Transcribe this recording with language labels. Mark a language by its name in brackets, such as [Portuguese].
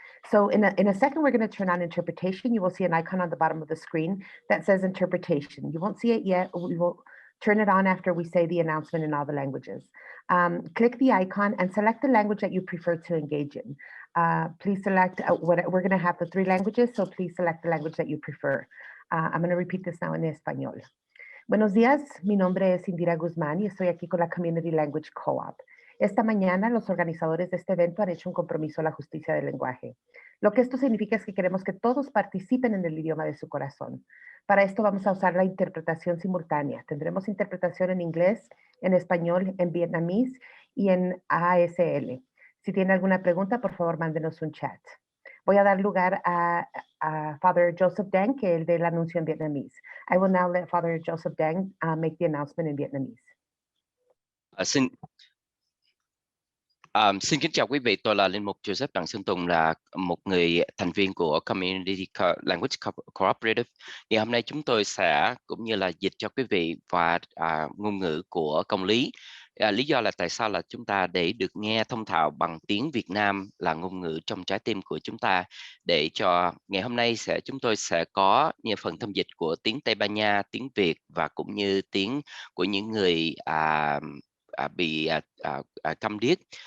[English] So in a second, we're going to turn on interpretation. You will see an icon on the bottom of the screen that says interpretation. You won't see it yet. We will turn it on after we say the announcement in all the languages. Click the icon and select the language that you prefer to engage in. Please select we're going to have the 3 languages, so please select the language that you prefer. I'm going to repeat this now in español. [Spanish] Buenos días, mi nombre es Indira Guzmán y estoy aquí con la Community Language Co-op. Esta mañana los organizadores de este evento han hecho un compromiso a la justicia del lenguaje. Lo que esto significa es que queremos que todos participen en el idioma de su corazón. Para esto vamos a usar la interpretación simultánea. Tendremos interpretación en inglés, en español, en vietnamés y en ASL. Si tiene alguna pregunta, por favor, mándenos un chat. Voy a dar lugar a Father Joseph Dang, que es el del anuncio en vietnamés. [English] I will now let Father Joseph Dang make the announcement in Vietnamese. [Vietnamese] Xin kính chào quý vị, tôi là Linh Mục Joseph Đặng Xuân Tùng, là một người thành viên của Community Language Cooperative. Thì hôm nay chúng tôi sẽ cũng như là dịch cho quý vị và ngôn ngữ của công lý. Lý do là tại sao là chúng ta để được nghe thông thạo bằng tiếng Việt Nam là ngôn ngữ trong trái tim của chúng ta, để cho ngày hôm nay chúng tôi sẽ có như phần thâm dịch của tiếng Tây Ban Nha, tiếng Việt và cũng như tiếng của những người bị câm điếc.